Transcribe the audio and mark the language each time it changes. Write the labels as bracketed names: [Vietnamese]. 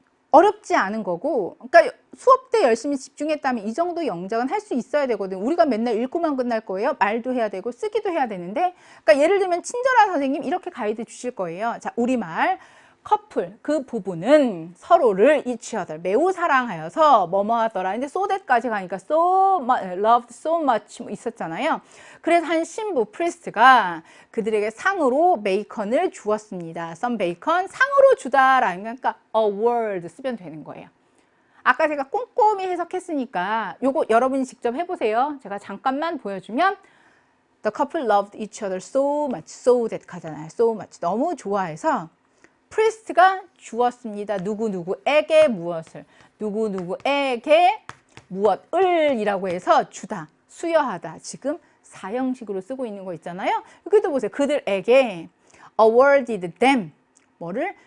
[Korean] 어렵지 않은 거고, 그러니까 수업 때 열심히 집중했다면 이 정도 영작은 할 수 있어야 되거든요. 우리가 맨날 읽고만 끝날 거예요. 말도 해야 되고 쓰기도 해야 되는데, 그러니까 예를 들면 친절한 선생님 이렇게 가이드 주실 거예요. 자, 우리말 커플 그 부부는 서로를 [English] each other [Korean] 매우 사랑하여서 뭐뭐 하더라. 근데 so that까지 가니까 [English] so loved so much [Korean] 뭐 있었잖아요. 그래서 한 신부 프리스트가 그들에게 상으로 베이컨을 주었습니다. [English] some bacon [Korean] 상으로 주다라는 그러니까 award 쓰면 되는 거예요. 아까 제가 꼼꼼히 해석했으니까 요거 여러분이 직접 해보세요. 제가 잠깐만 보여주면 [English] the couple loved each other so much so that [Korean] 가잖아요. [English] so much [Korean] 너무 좋아해서 프리스트가 주었습니다. 누구누구에게 무엇을 누구누구에게 무엇을 이라고 해서 주다, 수여하다. 지금 사형식으로 쓰고 있는 거 있잖아요. 여기도 보세요. 그들에게 [English] awarded them [Korean] 뭐를?